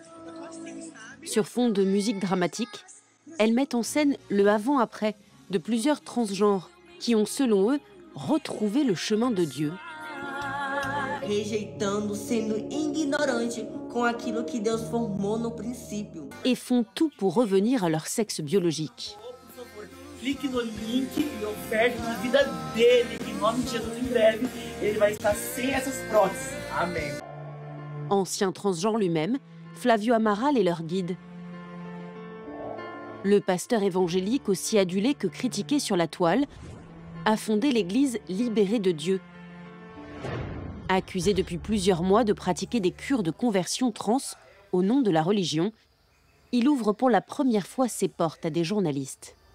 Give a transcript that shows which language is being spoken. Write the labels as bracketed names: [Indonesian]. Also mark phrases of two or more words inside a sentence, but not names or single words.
[French] Sur fond de musique dramatique, elles mettent en scène le avant-après de plusieurs transgenres qui ont, selon eux, retrouvé le chemin de Dieu. Et font tout pour revenir à leur sexe biologique. [Portuguese] Clique no link e oferte a vida dele, que em nome de Jesus, em breve, ele vai estar sem essas próteses. Amém. [French] Ancien transgenre lui-même, Flavio Amaral est leur guide. Le pasteur évangélique, aussi adulé que critiqué sur la toile, a fondé l'église Libérée de Dieu. Accusé depuis plusieurs mois de pratiquer des cures de conversion trans au nom de la religion, il ouvre pour la première fois ses portes à des journalistes.